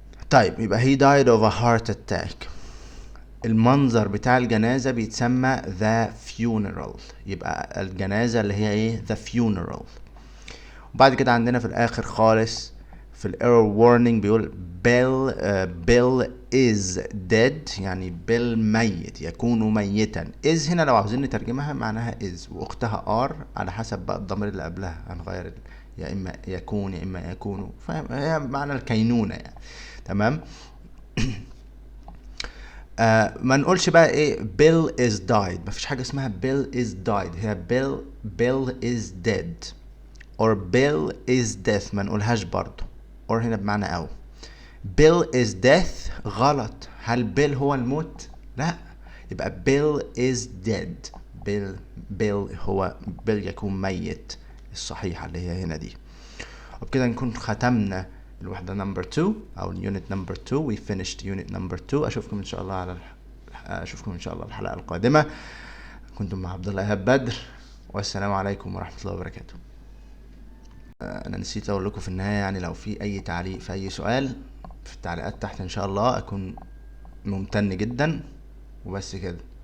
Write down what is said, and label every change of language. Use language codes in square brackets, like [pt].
[ar] طيب يبقى [en] he died of a heart attack. [ar] المنظر بتاع الجنازة بيتسمى [en] the funeral. [ar] يبقى الجنازة اللي هي ايه؟ [en] the funeral. [ar] وبعد كده عندنا في الآخر خالص في الايرور warning بيقول [en] Bill is dead [ar] يعني بيل ميت، يكون ميتا. is هنا لو عاوزين نترجمها معناها is واختها are على حسب بقى الضمير اللي قبلها هنغير، يا اما يكون يا اما يكون، فاهم؟ هي معنى الكينونة يعني. تمام. ما نقولش بقى ايه [en] Bill is died، [ar] مفيش حاجة اسمها Bill is died. [en] هي Bill is dead or Bill is death، [ar] ما نقولهاش برضو. or هنا بمعنى او. [en] Bill is death غلط. [ar] هل Bill هو الموت؟ لا، يبقى [en] Bill is dead. [ar] Bill هو Bill يكون ميت الصحيحة اللي هي هنا دي. وبكده نكون ختمنا الوحدة [en] number 2 [ar] أو [en] unit number 2. we finished unit number 2. [ar] أشوفكم إن شاء الله الحلقة القادمة. كنتم مع عبد الله إيهاب بدر، والسلام عليكم ورحمة الله وبركاته. أنا نسيت أقول لكم في النهاية يعني لو في أي تعليق في أي سؤال في التعليقات تحت إن شاء الله أكون ممتن جدا. وبس كده.